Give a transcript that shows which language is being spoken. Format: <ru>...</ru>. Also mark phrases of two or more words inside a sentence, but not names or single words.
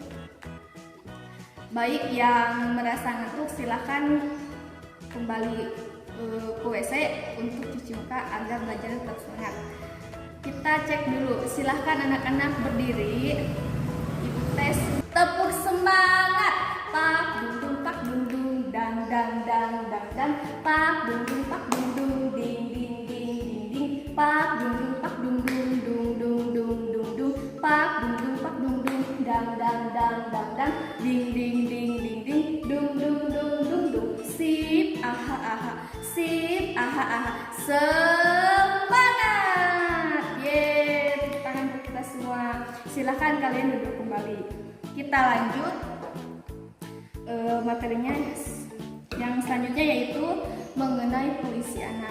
<id>Baik yang merasa ngantuk silahkan kembali ke WC untuk cuci muka agar belajar tetap semangat. Kita cek dulu, silahkan anak-anak berdiri. Ibu tes, tepuk semangat. Pak dung pak dung dang dang dang dang dang. Pak dung pak dung ding ding ding ding ding. Pak dung pak dung dung dung dung dung. Pak dung pak dung dang dang dang dang dang. Ding ding ding ding ding. Dung dung dung dung. Sip, aha aha. Sip, aha aha. Semangat. Silahkan kalian duduk kembali. Kita lanjut materinya yang selanjutnya, yaitu mengenai puisi anak.</id>